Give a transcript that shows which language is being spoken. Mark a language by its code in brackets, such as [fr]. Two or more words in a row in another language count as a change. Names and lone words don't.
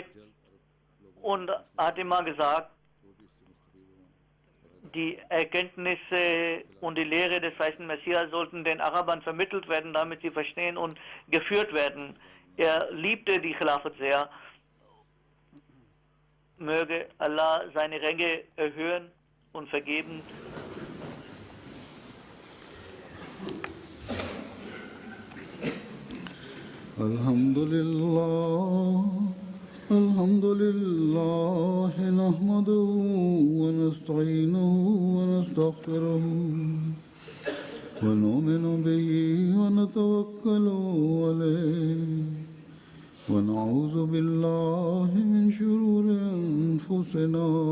[de] Und hat immer gesagt, die Erkenntnisse und die Lehre des verheißenen Messias sollten den Arabern vermittelt werden, damit sie verstehen und geführt werden. Er liebte die Khilafat sehr. Möge Allah seine Ränge erhöhen und vergeben. [ar] الحمد لله نحمده ونستعينه ونستغفره ونؤمن به ونتوكل عليه ونعوذ بالله من شرور أنفسنا